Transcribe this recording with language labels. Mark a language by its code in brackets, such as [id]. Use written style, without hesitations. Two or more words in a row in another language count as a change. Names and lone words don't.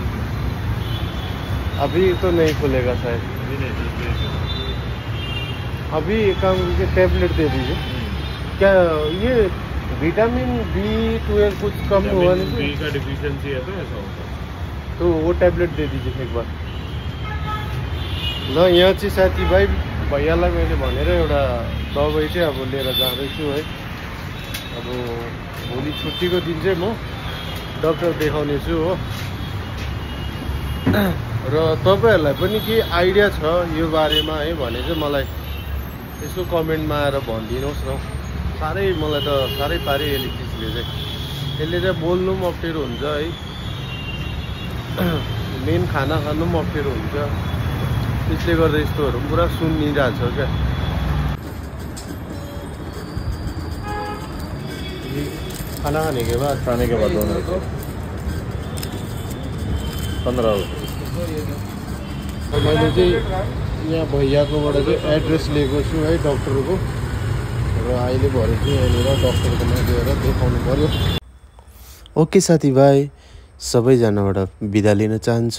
[hi] अभी तो नहीं खुलेगा शायद। अभी एक काम कीजिए, टैबलेट दे दीजिए। क्या ये विटामिन B12 कुछ कम हुआ नहीं? बी का डिफिशियंसी है तो ऐसा होता है। तो वो टैबलेट दे दीजिए एक बार ल। [ne] यहाँ चाहिँ साथीभाइ भैयालाई मैले भनेर एउटा दबाई चाहिँ अब लिएर जाँदैछु है। अब भोलि छुट्टीको दिन चाहिँ म डक्टर देखाउने छु हो। र तपाईँहरूलाई पनि के आइडिया छ यो बारेमा है भने चाहिँ मलाई यसो कमेन्टमा आएर भनिदिनुहोस् न। साह्रै मलाई त साह्रै पारे यसले चिजले चाहिँ, यसले चाहिँ बोल्नु पनि अप्ठ्यारो हुन्छ है। मेन खाना खानु पनि अप्ठ्यारो हुन्छ। त्यसले गर्दा यस्तोहरू पुरा सुनिरहेको छ क्या। [hi] खाना खाने के बाद दोनों 15 [ne] मैले चाहिँ यहाँ भैयाकोबाट चाहिँ एड्रेस लिएको छु है डक्टरको। र अहिले भरे चाहिँ यहाँनिर डक्टरकोमा गएर देखाउनु पर्यो। ओके साथीभाइ, सबैजनाबाट बिदा लिन चाहन्छु।